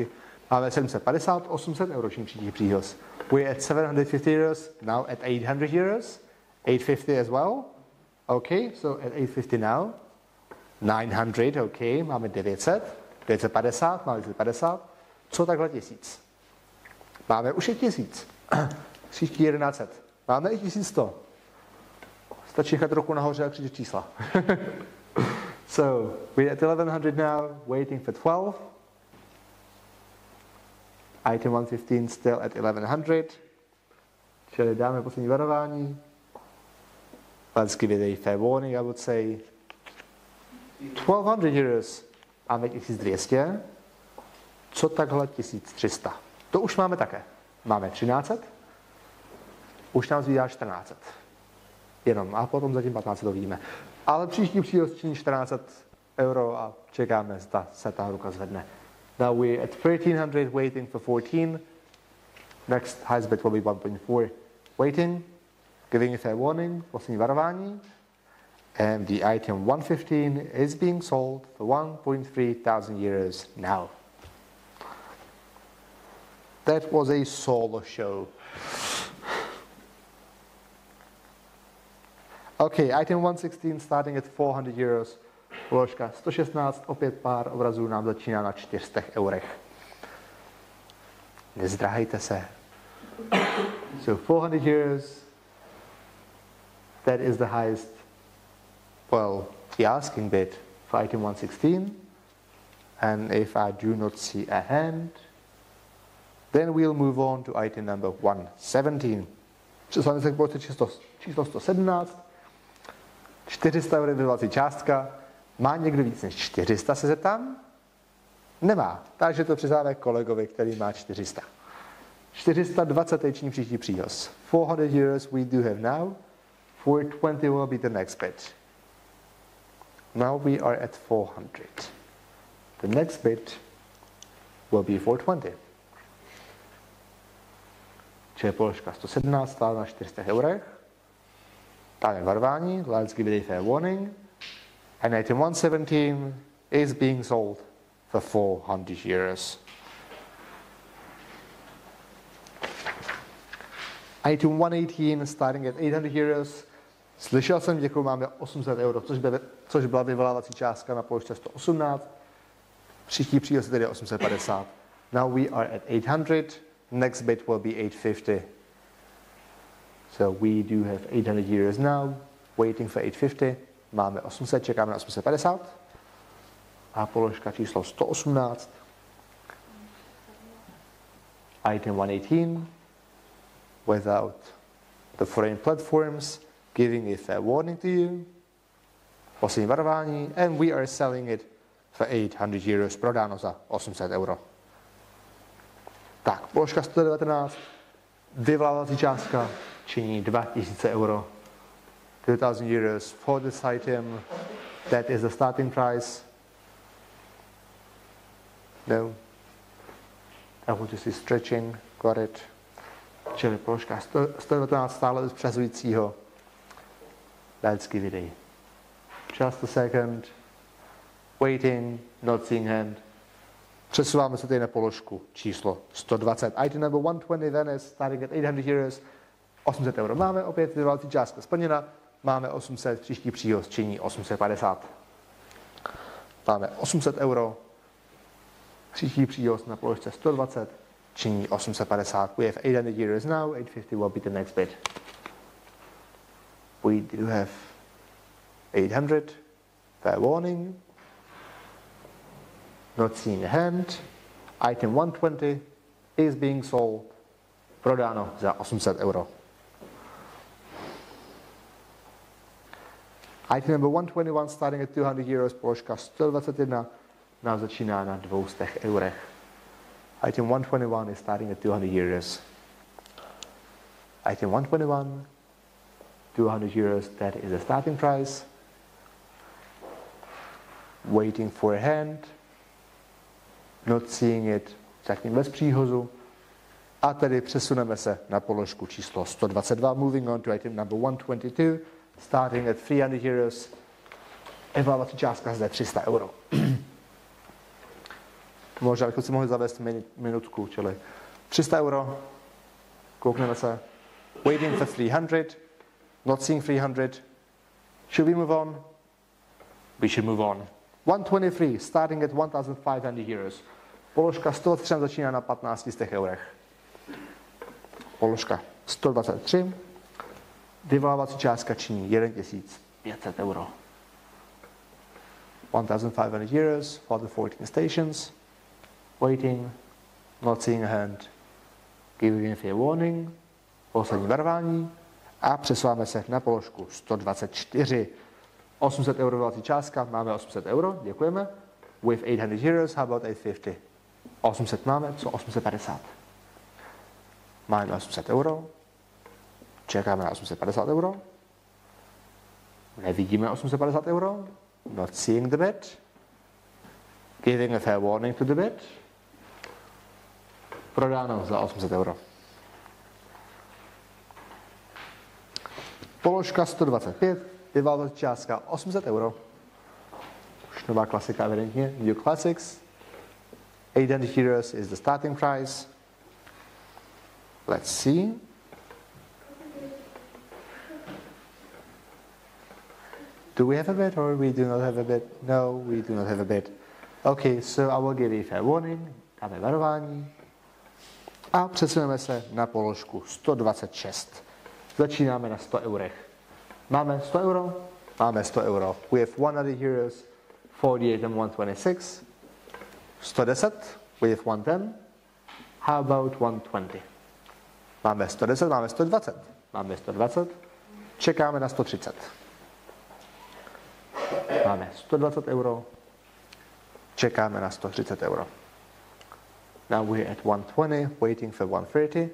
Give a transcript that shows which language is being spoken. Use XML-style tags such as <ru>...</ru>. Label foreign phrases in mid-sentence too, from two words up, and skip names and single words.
<cs>Máme 750, 800 euro činí příští příhoz.</cs> <en>We're at 750 euros, now at 800 euros, 850 as well. Okay, so at 850 now. 900, okay, máme 900, 950, máme 950. Co takhle 1000? Máme už i 1000. Příští 1100. Máme i 1100. Stačí nechat ruku nahoře a křičet čísla. So, we're at 1100 now, waiting for 12. Item 115 still at 1100.</en> <cs>Čili dáme poslední varování.</cs> <en>Let's give it a fair warning, I would say. 1200 euros.</en> <cs>Máme 1200. Co takhle 1300? To už máme také. Máme 1300. Už nám zbývá 1400. Jenom a potom zatím 1500 to vidíme. Ale příští příležitost činí 1400 euro a čekáme, zda se ta ruka zvedne.</cs> <en>Now we're at 1300 waiting for 14. Next highest bid will be 1.4 waiting, giving a fair warning,</en> <cs>poslední varování.</cs> <en>And the item 115 is being sold for 1.3 thousand euros now. That was a solo show. Okay, item 116 starting at 400 euros.</en> <cs>Položka 116, opět pár obrazů nám začíná na 400 eurech. Nezdrahejte se.</cs> <en>So 400 euros, that is the highest, well, the asking bid for item 116. And if I do not see a hand, then we'll move on to item number 117.</en> <cs>Přesláme se k položce číslo 117. 400 eur vyvolací částka. Má někdo víc než 400, se zeptám? Nemá. Takže to přizáme kolegovi, který má 400.</cs> <en>420</en> <cs>teční příští příhoz.</cs> <en>400 euros we do have now. 420 will be the next bid. Now we are at 400. The next bid will be 420.</en> <cs>Čili položka 117 stále na 400 eurech. Dáme varování,</cs> <en>let's give it a fair warning. And item 117 is being sold for 400 euros. Item 118 starting at 800 euros.</en> <cs>Slyšel jsem, děkuji, máme 800 euro, což byla vyvolávací částka na položce 118. Příští příhoz je tedy 850.</cs> <en>Now we are at 800. Next bid will be 850. So we do have 800 euros now, waiting for 850.</en> <cs>Máme 800, čekáme na 850. A položka číslo 118.</cs> <en>Item 118. Without the foreign platforms, giving a fair warning to you.</en> <cs>Poslední varování.</cs> <en>And we are selling it for 800 euros.</en> <cs>Prodáno za 800 euro. Tak, položka 119. Vyvolávací částka činí 2000 euro.</cs> <en>2000 euros for this item. That is the starting price. No. I want to see stretching. Got it.</en> <cs>Čili položka 119 stále bez přesujícího.</cs> <en>Let's give it a just a second. Waiting, not seeing hand.</en> <cs>Přesouváme se tady na položku číslo 120.</cs> <en>Item number 120 then is starting at 800 euros.</en> <cs>800 euro máme, opět vyvolávací částka splněna. Máme 800, příští příhoz činí 850. Máme 800 euro. Příští příhoz na položce 120 činí 850.</cs> <en>We have 800 euros now, 850 will be the next bid. We do have 800, fair warning. Not seeing a hand. Item 120 is being sold.</en> <cs>Prodáno za 800 euro.</cs> <en>Item number 121 starting at 200 euros,</en> <cs>položka 121 nám začíná na 200 eurech.</cs> <en>Item 121 is starting at 200 euros. Item 121, 200 euros, that is the starting price. Waiting for a hand. Not seeing it,</en> <cs>zatím bez příhozu. A tedy přesuneme se na položku číslo 122.</cs> <en>Moving on to item number 122, starting at 300 euros.</en> <cs>Evaluační částka zde 300 euro. Možná bychom si mohli zavést minutku, čili 300 euro. Koukneme se.</cs> <en>Waiting for 300. Not seeing 300. Should we move on? We should move on. 123, starting at 1,500 euros.</en> <cs>Položka 123 začíná na 1500 eurech. Položka 123. Vyvolávací částka činí 1500 euro.</cs> <en>1,500 euros for the 14 stations. Waiting, not seeing a hand. Giving a fair warning.</en> <cs>Poslední varování. A přesouváme se na položku 124. 800 euro vyvolávací částka, máme 800 euro, děkujeme.</cs> <en>With 800 euros, how about 850? 800</en> <cs>máme, co</cs> <en>850?</en> <cs>Máme 800 euro, čekáme na 850 euro, nevidíme 850 euro,</cs> <en>not seeing the bid, Giving a fair warning to the bid.</en> <cs>Prodáno za 800 euro. Položka 125, vyváží částka 800 euro. Už nová klasika evidentně,</cs> <en>New Classics. 800 euros is the starting price. Let's see. Do we have a bid or we do not have a bid? No, we do not have a bid. Okay, so I will give a fair warning.</en> <cs>Dáme varování. A přesuneme se na položku 126. Začínáme na 100 eurech. Máme 100 euro? Máme 100 euro.</cs> <en>We have 100 euros, 48 and 126. 110, we have 110. How about 120?</en> <cs>Máme 110, máme 120. Máme 120. Čekáme na 130. Máme 120 euro. Čekáme na 130 euro.</cs> <en>Now we're at 120, waiting for 130.</en>